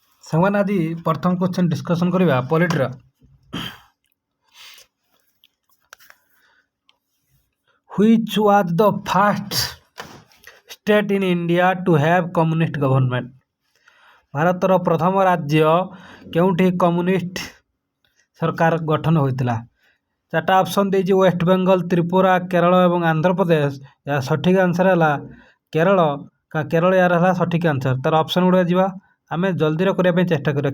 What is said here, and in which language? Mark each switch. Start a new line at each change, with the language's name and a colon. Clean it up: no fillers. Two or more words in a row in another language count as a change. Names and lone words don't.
Odia: ସେମାନେ ଆଜି ପ୍ରଥମ
English: question discussion
Odia: କରିବା ପଲିଟିର।
English: Which was the first state in India to have communist government?
Odia: ଭାରତର ପ୍ରଥମ ରାଜ୍ୟ କେଉଁଠି କମ୍ୟୁନିଷ୍ଟ ସରକାର ଗଠନ ହୋଇଥିଲା? ଚାରିଟା ଅପସନ୍ ଦେଇଛି, ୱେଷ୍ଟବେଙ୍ଗଲ, ତ୍ରିପୁରା, କେରଳ ଏବଂ ଆନ୍ଧ୍ରପ୍ରଦେଶ। ଏହା ସଠିକ୍ ଆନ୍ସର ହେଲା କେରଳ। କେରଳ ଏହାର ହେଲା ସଠିକ୍ ଆନ୍ସର। ତାର ଅପସନ୍ ଗୁଡ଼ା ଯିବା, ଆମେ ଜଲ୍ଦିରେ କରିବା ପାଇଁ ଚେଷ୍ଟା କରିବା।